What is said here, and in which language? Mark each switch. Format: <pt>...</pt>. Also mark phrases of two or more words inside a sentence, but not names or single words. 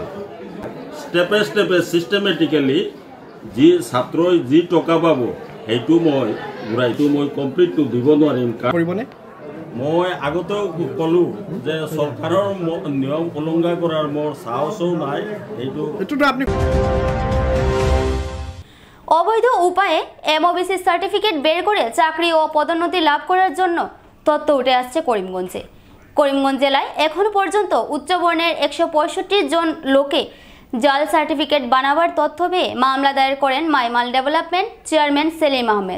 <en>step step systematically</en> <as>যি ছাত্ৰই যি টকা পাব সেইটো মই ঘূৰাইটো মই কমপ্লিটটো দিব নোৱাৰিম। কৰিবনে? মই আগতেও ক'লোঁ যে চৰকাৰৰ নিয়ম উলংঘা কৰাৰ মোৰ সাহসো নাই। এইটোতো আপুনি</as> <bn>অবৈধ উপায়ে এমওবিসি সার্টিফিকেট বের করে চাকরি ও পদোন্নতি লাভ করার জন্য তথ্য উঠে আসছে করিমগঞ্জে। করিমগঞ্জ জেলায় এখনো পর্যন্ত উচ্চবর্ণের 165 জন লোকে জাল সার্টিফিকেট বানাবার তথ্য পেয়ে মামলা দায়ের করেন মাইমাল ডেভেলপমেন্ট চেয়ারম্যান সেলিম আহমেদ।</bn>